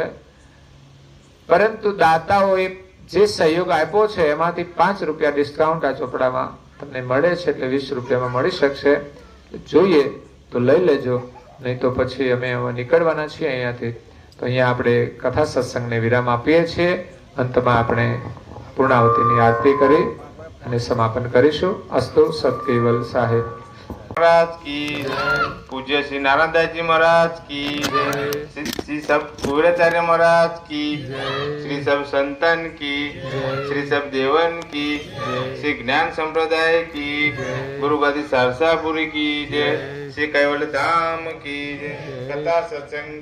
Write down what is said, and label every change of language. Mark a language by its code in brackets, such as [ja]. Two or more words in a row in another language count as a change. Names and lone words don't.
[gu] પરંતુ દાતાઓએ જે સહયોગ આપ્યો છે એમાંથી 5 રૂપિયા ડિસ્કાઉન્ટ આ ચોપડામાં તમને મળે છે, એટલે 20 રૂપિયામાં મળી શકશે. જોઈએ તો લઈ લેજો, નહીં તો પછી અમે હવે નીકળવાના છીએ અહીંયાથી. તો અહીંયા આપણે કથા સત્સંગને વિરામ આપીએ છીએ. અંતમાં આપણે પૂર્ણાવતીની આરતી કરી અને સમાપન કરીશું. અસ્તુ. સતકેવલ સાહેબ [hi] महाराज की पूज्य श्री नारायणदास महाराज की श्री सब पूर्वाचार्य महाराज की श्री सब संतन की श्री सब देवन की श्री ज्ञान संप्रदाय की गुरु गादी सरसापुरी की जय श्री कैवल धाम की जय कथा सत्संग